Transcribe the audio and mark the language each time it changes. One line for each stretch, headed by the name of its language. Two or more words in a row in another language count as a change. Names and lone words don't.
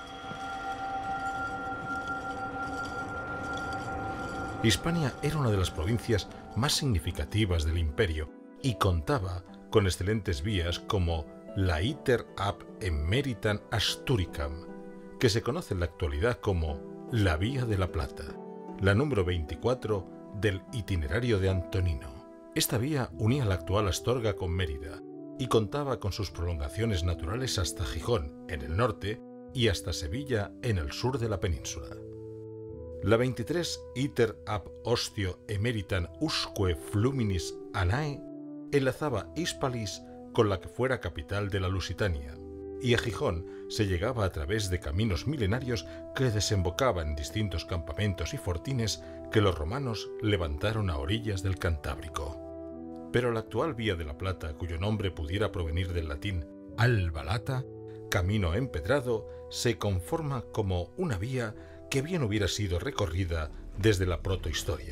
Spanish: Hispania era una de las provincias más significativas del imperio y contaba con excelentes vías como la Iter ab Emeritam Asturicam, que se conoce en la actualidad como la Vía de la Plata, la número 24 del Itinerario de Antonino. Esta vía unía la actual Astorga con Mérida y contaba con sus prolongaciones naturales hasta Gijón, en el norte, y hasta Sevilla, en el sur de la península. La 23 Iter ab Ostio Emeritam usque Fluminis Anae enlazaba Hispalis con la que fuera capital de la Lusitania, y a Gijón se llegaba a través de caminos milenarios que desembocaban en distintos campamentos y fortines que los romanos levantaron a orillas del Cantábrico. Pero la actual Vía de la Plata, cuyo nombre pudiera provenir del latín
Latin: alba lata,
Spanish: camino empedrado, se conforma como una vía que bien hubiera sido recorrida desde la protohistoria.